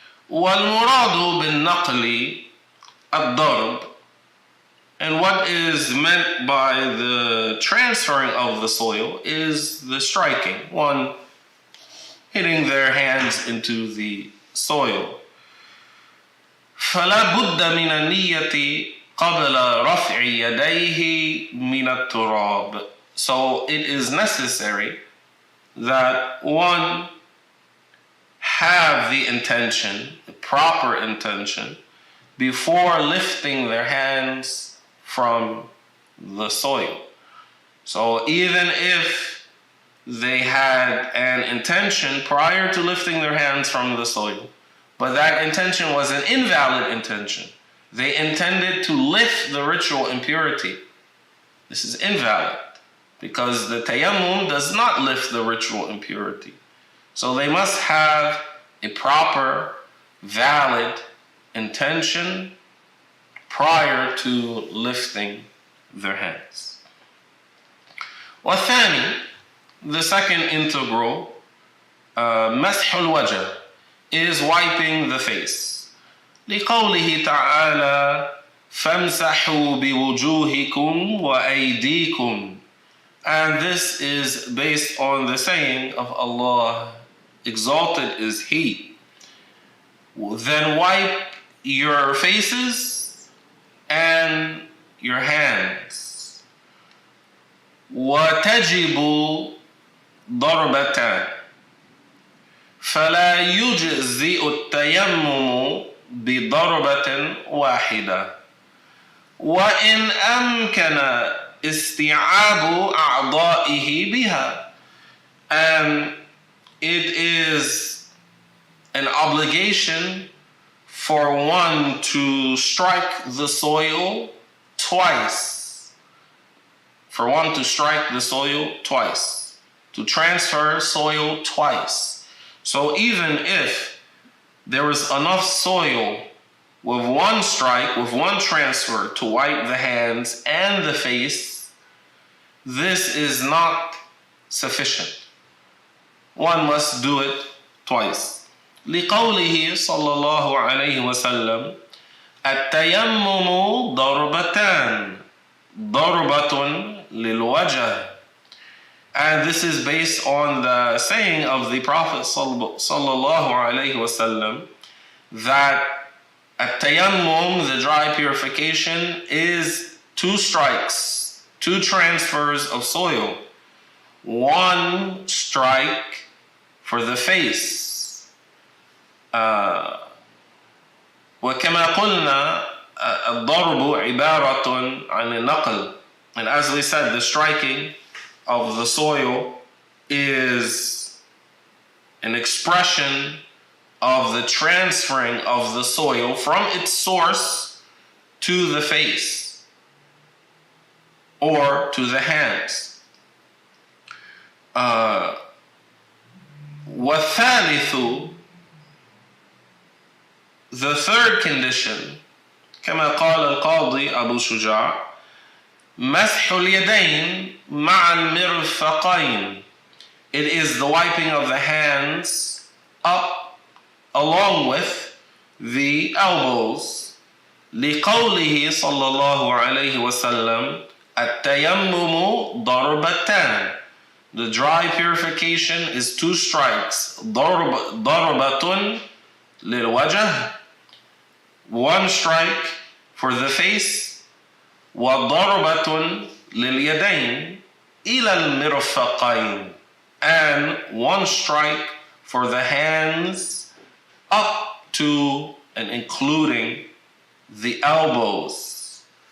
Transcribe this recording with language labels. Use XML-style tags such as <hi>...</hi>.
<ar>والمراد بالنقل الضرب.</ar> <en>And what is meant by the transferring of the soil is the striking, one hitting their hands into the soil.</en> <ar>فلا بد من النية قبل رفع يديه من التراب.</ar> <en>So it is necessary that one have the intention, the proper intention, before lifting their hands from the soil. So even if they had an intention prior to lifting their hands from the soil, but that intention was an invalid intention, they intended to lift the ritual impurity, this is invalid, because the tayammum does not lift the ritual impurity. So they must have a proper, valid intention prior to lifting their hands.</en> <ar>والثاني,</ar> <en>the second integral,</en> <ar>مسح الوجه,</ar> <en>is wiping the face.</en> <ar>لقوله تعالى فامسحوا بوجوهكم وأيديكم.</ar> <en>And this is based on the saying of Allah, exalted is He. Then wipe your faces and your hands.</en> <ar>وتجب ضربتان فلا يجزئ التيمم بضربة واحدة وإن أمكن استيعاب أعضائه بها.</ar> <en>And it is an obligation for one to strike the soil twice. For one to strike the soil twice. To transfer soil twice. So even if there was enough soil with one strike, with one transfer to wipe the hands and the face, this is not sufficient. One must do it twice.</en> <ar>لقوله صلى الله عليه وسلم التيمم ضربتان ضربة للوجه.</ar> <en>And this is based on the saying of the Prophet</en> <ar>صلى الله عليه وسلم</ar> <en>that التيمم, the dry purification, is 2 strikes, 2 transfers of soil. 1 strike for the face.</en> <ar>وكما قلنا الضرب عبارة عن النقل.</ar> <en>And as we said, the striking of the soil is an expression of the transferring of the soil from its source to the face or to the hands.</en> <ar>والثالث,</ar> <en>the third condition,</en> <ar>كما قال القاضي أبو شجاع مسح اليدين مع المرفقين.</ar> <en>It is the wiping of the hands up along with the elbows.</en> <ar>لقوله صلى الله عليه وسلم التيمم ضربتان.</ar> <en>The dry purification is 2 strikes.</en> <ar>ضربة للوجه,</ar> <en>1 strike for the face.</en> <ar>وضربة لليدين إلى المرفقين,</ar> <en>and 1 strike for the hands up to and including the elbows.</en>